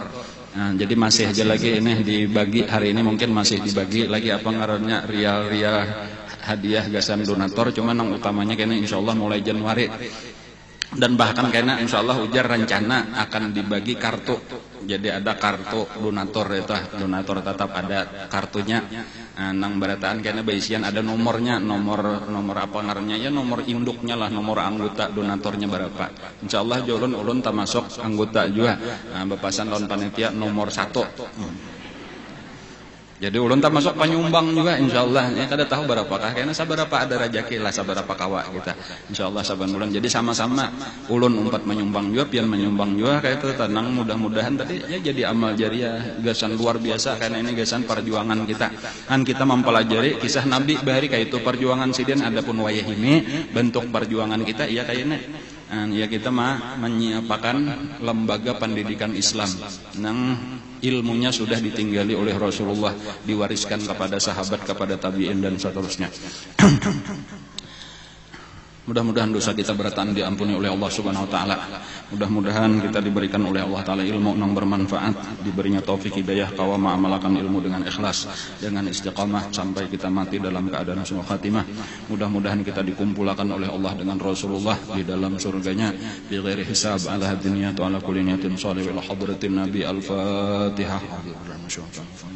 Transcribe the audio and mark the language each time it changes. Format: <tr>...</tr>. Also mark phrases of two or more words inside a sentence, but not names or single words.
<bjn>Nah, jadi masih aja lagi ini dibagi hari ini, mungkin masih dibagi lagi apa ngarannya rial-rial hadiah gasan donatur, cuman yang utamanya kayaknya</bjn> <ar>إن شاء الله</ar> <bjn>mulai Januari. Dan bahkan kayaknya</bjn> <ar>إن شاء الله</ar> <bjn>ujar rencana akan dibagi kartu. Jadi ada kartu donatur itu, donatur tetap ada kartunya. Nang barataan kayaknya baisian ada nomornya, nomor apa ngarannya ya, nomor induknya lah, nomor anggota donaturnya berapa.</bjn> <ar>إن شاء الله</ar> <bjn>ulun termasuk anggota juga. Bepasan lawan panitia nomor 1. Jadi ulun termasuk penyumbang juga insyaallah. Ya kada tahu berapakah karena sabarapa ada rezeki lah sabarapa kawa kita. Insyaallah saban bulan. Jadi sama-sama ulun umpat menyumbang juga, pian menyumbang juga kayak itu tenang, mudah-mudahan tadi ya jadi amal jariah gasan luar biasa karena ini gasan perjuangan kita. Kan kita mempelajari kisah Nabi bahari kayak itu perjuangan sidin adapun wayah ini bentuk perjuangan kita iya kayaknya. Ya kita menyiapkan lembaga pendidikan Islam nang ilmunya sudah ditinggali oleh Rasulullah, diwariskan kepada sahabat, kepada tabi'in dan seterusnya. Mudah-mudahan dosa kita berataan diampuni oleh Allah</bjn> <ar>سبحانه وتعالى.</ar> <bjn>Mudah-mudahan kita diberikan oleh Allah taala ilmu yang bermanfaat, diberinya taufik hidayah kawa mengamalkan ilmu dengan ikhlas, dengan istiqamah sampai kita mati dalam keadaan</bjn> <ar>حسن الخاتمة.</ar> <id>Mudah-mudahan kita dikumpulkan oleh Allah dengan Rasulullah di dalam surganya</id> <ar>بغير حساب على الدنيا وعلى كل نية صالح وحضرة النبي الفاتحة.</ar>